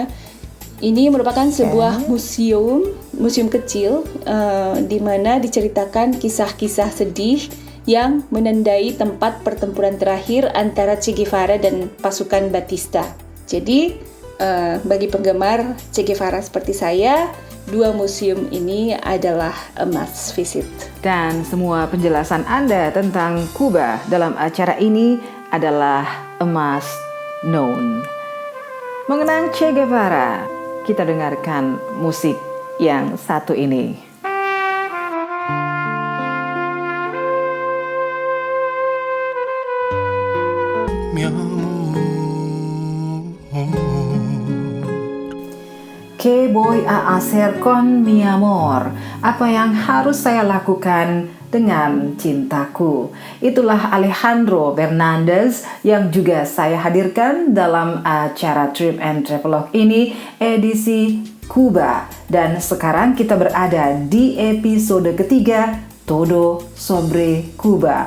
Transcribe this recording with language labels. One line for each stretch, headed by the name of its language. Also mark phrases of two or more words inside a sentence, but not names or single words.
Indonesian: Ini merupakan sebuah museum kecil di mana diceritakan kisah-kisah sedih yang menandai tempat pertempuran terakhir antara Che Guevara dan pasukan Batista. Jadi, bagi penggemar Che Guevara seperti saya, 2 museum ini adalah
English: a must visit.
Indonesian: Dan semua penjelasan Anda tentang Kuba dalam acara ini adalah
English: a must known.
Indonesian: Mengenang Che Guevara, kita dengarkan musik yang satu ini.
Spanish: ¿Qué voy a hacer con mi amor?
Indonesian: Apa yang harus saya lakukan dengan cintaku? Itulah Alejandro Bernandez yang juga saya hadirkan dalam acara Trip and Travelog ini, edisi Kuba. Dan sekarang kita berada di episode ketiga,
Spanish: Todo sobre Cuba.